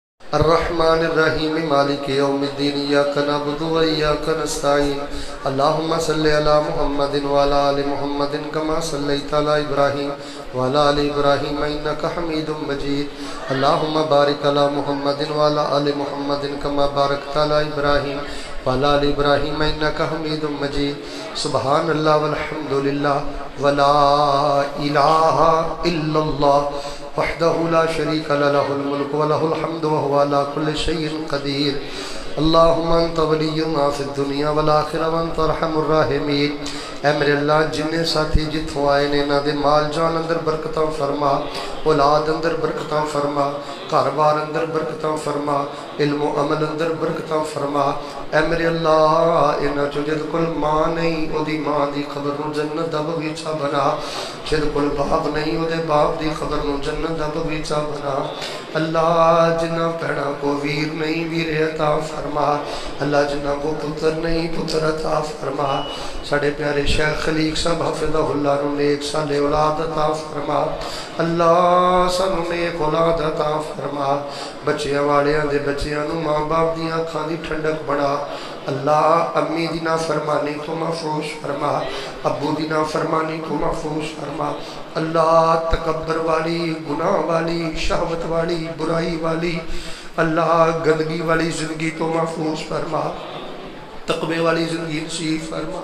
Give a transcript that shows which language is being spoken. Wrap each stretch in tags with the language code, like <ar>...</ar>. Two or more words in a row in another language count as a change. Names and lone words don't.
<ar>الرحمن الرحیم مالک یوم الدین ایاک نعبد و ایاک نستعین اللہم صلی علی محمد وعلی آل محمد کما صلیت علی ابراہیم وعلی آل ابراہیم انک حمید مجید اللہم بارک علی محمد وعلی آل محمد کما بارکت علی ابراہیم وعلی آل ابراہیم انک حمید مجید سبحان اللہ والحمد للہ ولا الہ الا اللہ وحدہ لا شریک لہ الملک وله الحمد وهو على كل شيء قدیر اللہم انت ولینا فی الدنیا والآخرہ وانت ارحم الراحمین۔</ar> <pa>اے میرے اللہ جنہیں ساتھی جتوں آئے نے نہ دے مال جان اندر برکتاں فرما، اولاد اندر برکتاں فرما، کاروبار اندر برکتاں فرما، علم و عمل اندر برکتاں فرما۔ اے میرے اللہ انہاں چو جد کل ماں نہیں او دی ماں دی قبر نو جنت دا بغیچہ بنا، جد کل باپ نہیں او دے باپ دی قبر نو جنت دا بغیچہ بنا۔ اللہ جنہ پیڑا کو ویر نہیں ویر عطا فرما، اللہ جنہ کو پتر نہیں پتر عطا فرما۔ ساڑھے پیارے شیخ خلیق صاحب</pa> <ar>حفظہ اللہ</ar> <pa>نو نیک سالے اولاد عطا فرما، اللہ سانو نیک اولاد عطا فرما۔ بچیاں والیاں دے بچیاں نو ماں باپ دیاں کھاں دی ٹھنڈک بڑھا، اللہ امی دی نافرمانی تو محفوظ فرما، ابو دی نافرمانی تو محفوظ فرما۔ اللہ تکبر والی، گناہ والی، شہوت والی، برائی والی، اللہ گندگی والی زندگی تو محفوظ فرما، تقوی والی زندگی نصیب فرما۔</pa>